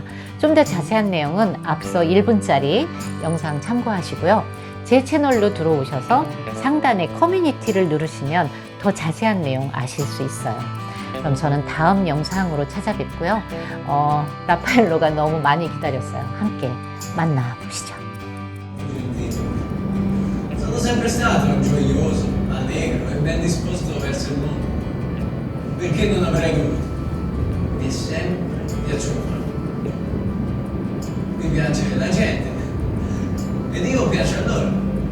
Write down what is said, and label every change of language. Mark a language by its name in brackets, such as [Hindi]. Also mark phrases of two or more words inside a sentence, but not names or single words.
[Korean] 좀 더 자세한 내용은 앞서 1분짜리 영상 참고하시고요. 제 채널로 들어오셔서 상단에 커뮤니티를 누르시면 더 자세한 내용 아실 수 있어요. 그럼 저는 다음 영상으로 찾아뵙고요. 라파엘로가 너무 많이 기다렸어요. 함께 만나보시죠. [Italian] Sono sempre stato gioioso, allegro e ben disposto verso il mondo. Perché non avrei dovuto? Mi è sempre piaciuto. Mi piace la gente ed io piace a loro.